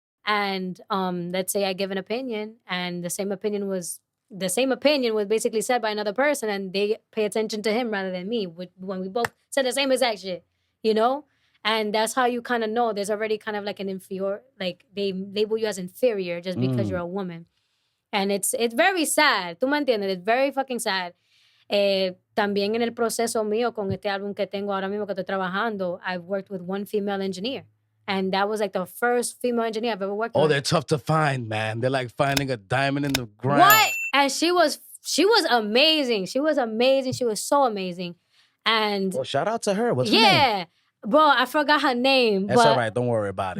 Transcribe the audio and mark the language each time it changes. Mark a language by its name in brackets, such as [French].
[English] And let's say I give an opinion, and the same opinion was basically said by another person, and they pay attention to him rather than me when we both said the same exact shit, And that's how you kind of know there's already kind of like an inferior, like they label you as inferior just because you're a woman. And it's very sad. [Spanish] ¿Tú me entiendes? [English] It's very fucking sad. [Spanish] También en el proceso mío con este álbum que tengo ahora mismo que estoy trabajando, [English] I've worked with one female engineer. And that was like the first female engineer I've ever worked with. Oh, they're tough to find, man. They're like finding a diamond in the ground. What? And she was amazing. She was amazing. She was so amazing. And well, shout out to her. What's her name? Yeah. Bro, I forgot her name. That's all right. Don't worry about it.